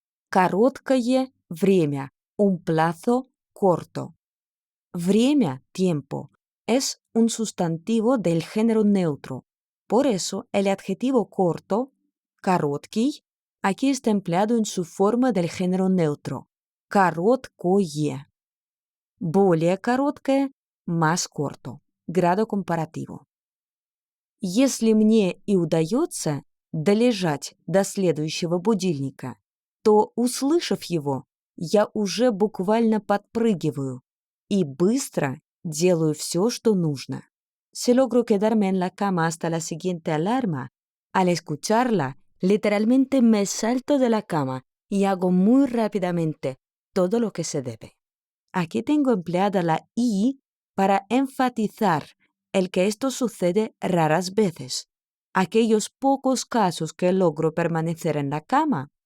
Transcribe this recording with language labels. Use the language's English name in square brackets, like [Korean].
[Russian] Короткое время. [Spanish] Un plazo corto. Время, tiempo, es un sustantivo del género neutro. Por eso, el adjetivo corto, короткий, aquí está empleado en su forma del género neutro. [Russian] Короткое. [Spanish] Более короткое, más corto. Grado comparativo. [Russian] Если мне и удается, долежать до следующего будильника, то, услышав его, я уже буквально подпрыгиваю и быстро делаю все, что нужно. [Spanish] Si logro quedarme en la cama hasta la siguiente alarma, al escucharla, literalmente me salto de la cama y hago muy rápidamente todo lo que se debe. Aquí tengo empleada la y para enfatizar el que esto sucede raras veces, aquellos pocos casos que logro permanecer en la cama.